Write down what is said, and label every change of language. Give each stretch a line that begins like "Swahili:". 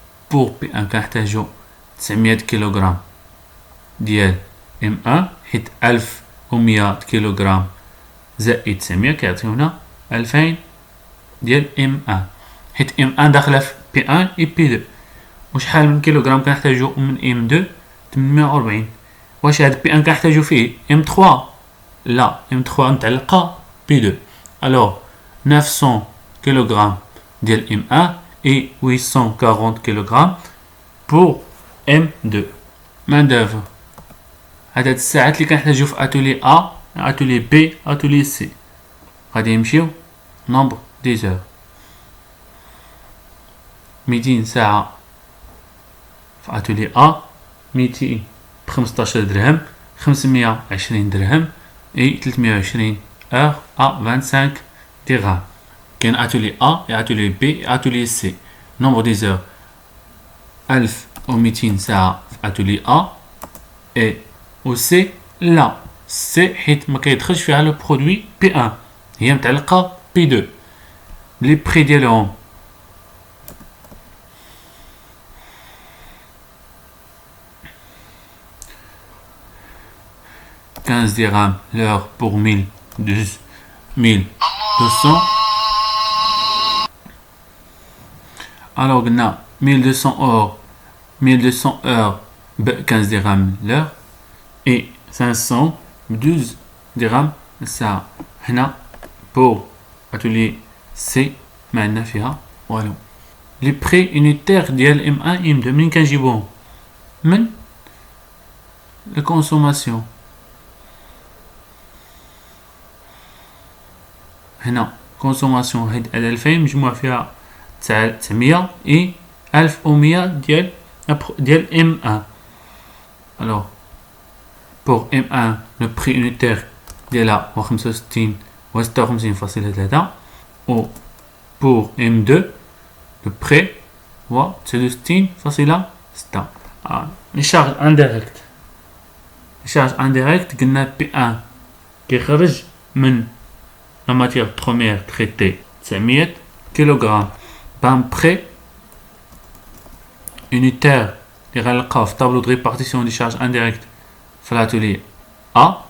Arabic: بور P1 كنحتاجو 900 كيلوغرام ديال M1 حيت 1100 كيلوغرام زائد 900 كيعطيونا 2000 ديال M1 حيت M1 داخله في P1 و P2. وشحال من كيلوغرام كنحتاجو من M2 840. واش هاد P1 كنحتاجو فيه M3 لا M3 متعلقه P2.
French: alors 900
Arabic: كيلوغرام ديال
French: M1 et 840 kg pour M2. main d'œuvre
Arabic: عدد الساعات اللي كنحتاجو في اتولي A اتولي B اتولي C غادي يمشيو
French: nombre des heures
Arabic: 200 ساعة في اتولي A 200 ب15 درهم 520 درهم
French: et 320 heures à 25 dirhams.
Arabic: كاين اتولي A et اتولي B et اتولي C.
French: nombre des heures
Arabic: 1200 ساعة في اتولي A
French: et au C
Arabic: لا C حيت ما كيدخلش فيها لو برودوي P1 هي متعلقة P2 لي بري ديالهم
French: 15 dirhams l'heure pour 1200. Alors, on a 1200 heures, 1200 heures, 15 dirhams l'heure et 512 dirhams ça. Pour atelier C, maintenant, voilà. Les prix unitaires
Arabic: ديال
French: M1 M2
Arabic: منين كنجيبوهم؟ من
French: la consommation.
Arabic: هنا consommation هاد 2000 مجموع فيها 900 et 1100 ديال M1.
French: Alors pour M1 le prix unitaire
Arabic: ديالها هو 65 و 56.3 و
French: pour M2 le prix
Arabic: هو
French: 69.6. les charges indirectes. les charges indirectes
Arabic: قلنا
French: P1
Arabic: كيخرج من
French: la matière première traitée 900 kg par prix unitaire
Arabic: اللي غنلقاو في
French: tableau de répartition des charges indirectes في l'atelier A